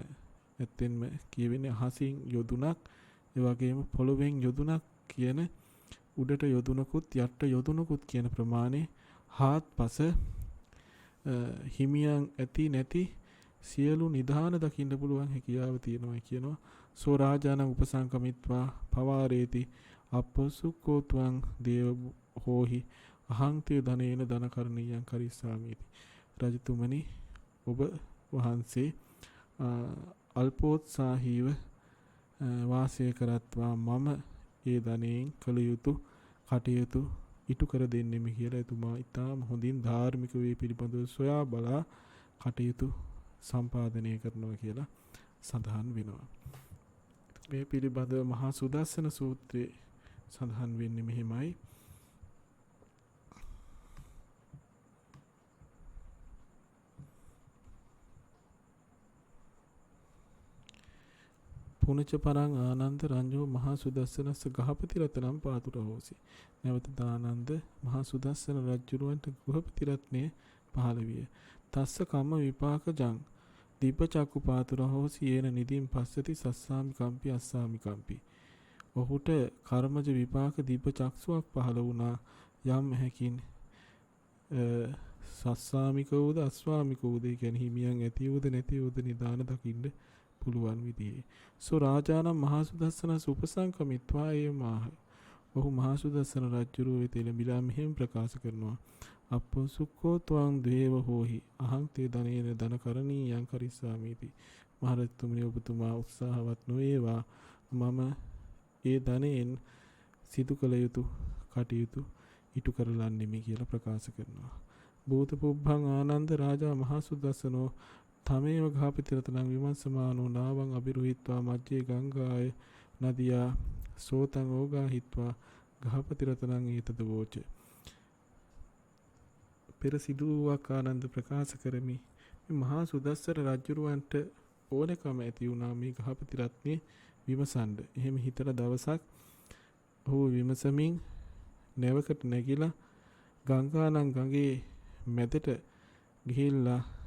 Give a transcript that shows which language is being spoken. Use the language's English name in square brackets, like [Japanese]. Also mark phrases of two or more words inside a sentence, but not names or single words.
[Sinhala] ඇත්තෙන්ම කියවෙන්නේ අහසින් යොදුනක්, ඒ වගේම පොළොවෙන් යොදුනක් කියන උඩට යොදුනකුත් යට යොදුනකුත් කියන ප්‍රමාණය හාත්පස හිමියන් ඇති නැති සියලු නිදාන දකින්න පුළුවන් හැකියාව තියෙනවා කියනවා. [Pali] සෝ රාජානං උපසංකමිත්වා පවාරේති අපසුකෝත්වං දේව හෝහි අහංතිය ධනේන ධනකරණීයං කරිස්සාමීති. [Sinhala] රජතුමනි, ඔබ වහන්සේ අල්පෝත්සාහීව වාසය කරත්වා මම ඒ ධනයෙන් කළ යුතු කටයුතු ඉටු කර දෙන්නෙමි කියලා එතුමා ඉතාම හොඳින් ධාර්මික වේ පිළිබඳව සොයා බලා කටයුතු සම්පාදනය කරනවා කියලා සඳහන් වෙනවා. මේ පිළිබඳව මහා සුදස්සන සූත්‍රයේ සඳහන් වෙන්නේ මෙහිමයි. [Pali] පුනච පරං ආනන්ද රඤ්ඤෝ මහා සුදස්සනස්ස ගහපති රත්නම් පාතුර හෝසි. [Sinhala] නැවත දානන්ද මහා සුදස්සන රජුරවන්ට ගෘහපති රත්නය පහළ විය. [Pali] තස්ස කම්ම විපාකජං දීප චක්කු පාතුර හෝසි යේන නිදීන් පස්සති සස්සාමි කම්පි අස්සාමි කම්පි. [Sinhala] ඔහුට කර්මජ විපාක දීප චක්ෂුවක් පහළ වුණා. යම් හැකින් සස්සාමික වූද අස්වාමික වූද කියන්නේ හිමියන් ඇති වූද නැති වූද නිදාන දකින්න පුළුවන් විදිහේ. [Pali] සෝ රාජානම් මහා සුදස්සන උපසංකමිත්වා ඒමාහ. [Sinhala] ඔහු මහා සුදස්සන රජුරුව වෙත එළඹිලා මෙහෙම ප්‍රකාශ කරනවා. [Pali] අපෝ සුක්ඛෝ ත්වං දේව හෝහි අහං තේ ධනේන ධන කරණීයං කරිස්සාමීති. [Sinhala] මහරජතුමනි ඔබතුමා උත්සාහවත් නොවේවා මම ඒ ධනයෙන් සිදු කළ යුතු කටයුතු ඉටු කරලන්නෙමි කියලා ප්‍රකාශ කරනවා. [Pali] භූත පුබ්බං ආනන්ද රාජා මහා සුදස්සනෝ තමේව ගහපති රතනං විමස්සමානෝ නාවං අබිරුහිත්වා මජ්ජේ ගංගාය නදියා සෝතං ඕගාහිත්වා ගහපති රතනං ඒතද වෝච. [Sinhala] පෙර සිදුවක් ආනන්ද ප්‍රකාශ කරමි. මේ මහා සුදස්සර රජුරවන්ට ඕනකම ඇති වුණා මේ ගහපති රත්නේ විමසන්න. එහෙම හිතලා දවසක් ඔහු විමසමින් නැවකට නැගිලා ගංගානම් ගඟේ මැදට ගිහිල්ලා